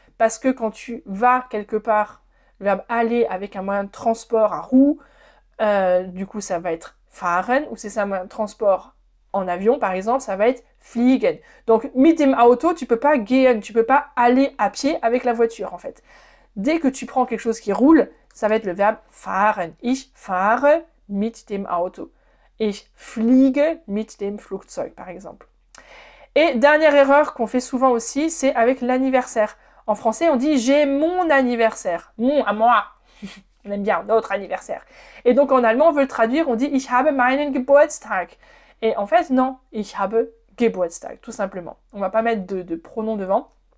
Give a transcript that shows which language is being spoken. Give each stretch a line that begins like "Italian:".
French: Parce que quand tu vas quelque part, le verbe aller avec un moyen de transport à roue, du coup ça va être fahren, ou c'est ça un moyen de transport en avion par exemple, ça va être fliegen. Donc
German: mit dem Auto,
French: tu peux pas gehen, tu peux pas aller à pied avec la voiture en fait. Dès que tu prends quelque chose qui roule, ça va être le verbe fahren.
German: Ich fahre mit dem Auto. Ich fliege mit dem Flugzeug
French: par exemple. Et dernière erreur qu'on fait souvent aussi, c'est avec l'anniversaire. En français, on dit j'ai mon anniversaire. Mon, à moi. On aime bien notre anniversaire. Et donc en allemand, on veut le traduire, on dit
German: ich habe meinen Geburtstag.
French: Et en fait, non,
German: ich habe Geburtstag,
French: tout simplement. On ne va pas mettre de pronom devant.